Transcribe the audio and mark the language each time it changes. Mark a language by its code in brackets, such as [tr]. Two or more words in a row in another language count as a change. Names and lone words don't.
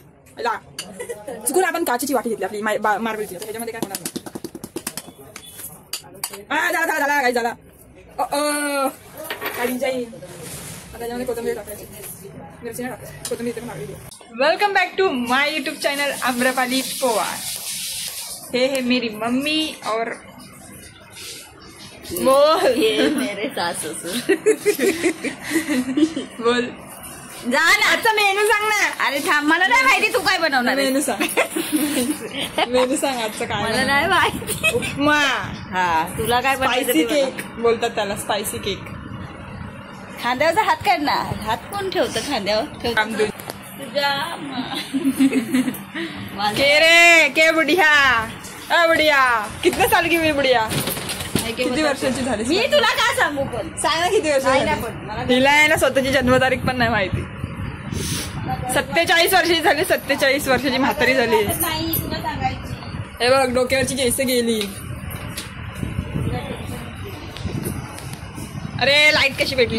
[mr] चुकून आपण काचेची वाटी घेतली आपली मार्बलची, त्याच्यामध्ये काय होणार नाही. झाला काही झाला काढी जाईल. आता त्याच्यामध्ये कोथिंबीर टाकायची, मिरची नाही टाकायची, कोथिंबीर इथे टाकली. [en] welcome back to my YouTube channel आम्रपाली पवार. [hi] है मेरी मम्मी और बोल ये मेरे सास ससुर. बोल जा ना, [mr] आजचा मेनू सांग ना. अरे थांब, मला नाही माहिती तू काय बनवणार. मेनू सांग. मेनू सांग आजचं काय. मला नाही माहिती. उपमा. हा, तुला काय [en] spicy cake [mr] बोलतात त्याला, [en] spicy cake. [mr] खांद्यावरचा हात काढ ना. हात कोण ठेवतं खांद्यावर? तुझ्या [hi] के रे के बुढ़िया. बुढ़िया कितने साल की हुई बुढ़िया? [mr] किती वर्षाची झाली? मी तुला काय सांगू, पण सांग ना किती वर्ष. तिला आहे ना स्वतःची जन्मतारीख पण नाही माहिती. 47 वर्षाची झाली. 47 वर्षाची म्हातारी झाली. नाही तुला सांगायची. हे बघ डोक्यावरची केस गेली. अरे लाईट कशी भेटली.